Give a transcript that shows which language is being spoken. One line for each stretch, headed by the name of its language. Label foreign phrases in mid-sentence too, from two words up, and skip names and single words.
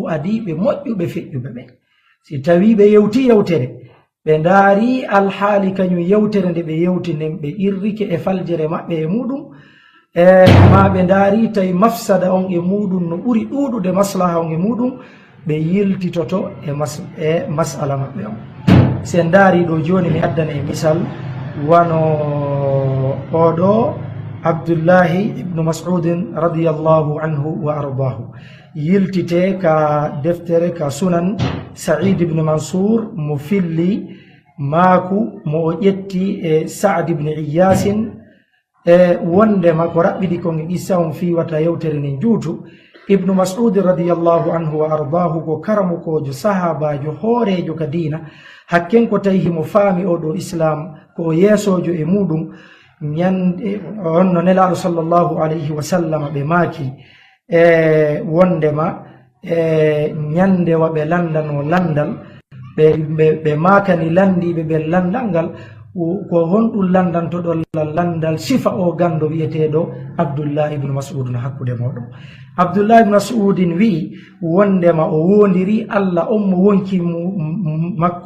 Fula: adiɓe moƴƴuɓe feƴƴuɓe ɓen si tawi ɓe yewti yewtere ɓe ndaari alhaali kañum yewtere nde ɓe yewti nden ɓe irrike e faljere maɓɓe e muɗum ma ɓe ndaari tawi mafsada on e muɗum no ɓuri ɗuuɗude maslaha on e muɗum ɓe yiltitoto e masala maɓɓe on sen ndaari ɗo joni mi addana e misal wano oɗo Abdullahi ibn Mas'udin
Arabic: رضي الله عنه وأرضاه
Fula: yiltite ka deftere ka sunan Sa'id ibn Mansur mo filli maaku mo ƴetti e Sa'd ibn Iyasin wondema ko raɓɓiɗi kon issa on fiwata yewtere nden juutu ibnu Mas'ud
Arabic: رضي الله عنه وأرضاه
Fula: ko karamukojo sahabajo hoorejo ka diina hakken ko tawi himo faami oɗo islam ko yeesojo e muɗum ñande onno nelaɗo
Arabic: صلى الله عليه وسلم
Fula: ɓe maaki wondema ñande waɓe landano landal ɓe maakani landiɓe ɓe landal ngal ko honɗum landantoɗo landal sifa o gando wiyeteɗo Abdullah ibn Mas'ud no hakkude moɗon Abdullah ibn Mas'udin wi wondema o wondiri Allah on mo wonki makko